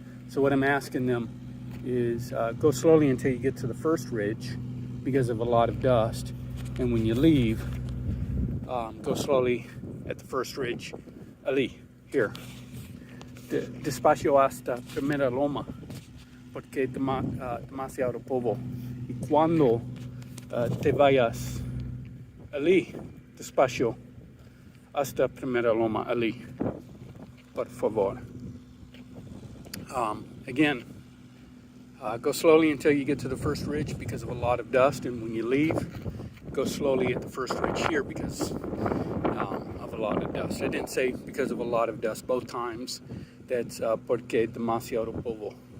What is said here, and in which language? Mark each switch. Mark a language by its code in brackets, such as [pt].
[en] So what I'm asking them is go slowly until you get to the first ridge because of a lot of dust. And when you leave, go slowly at the first ridge. Ali, here. [es] Despacio hasta primera loma porque demasiado polvo. Y cuando te vayas, Ali, despacio hasta primera loma, Ali, por favor. [en] Again, go slowly until you get to the first ridge because of a lot of dust, and when you leave, go slowly at the first ridge here because of a lot of dust. I didn't say because of a lot of dust both times. That's [es] porque demasiado polvo.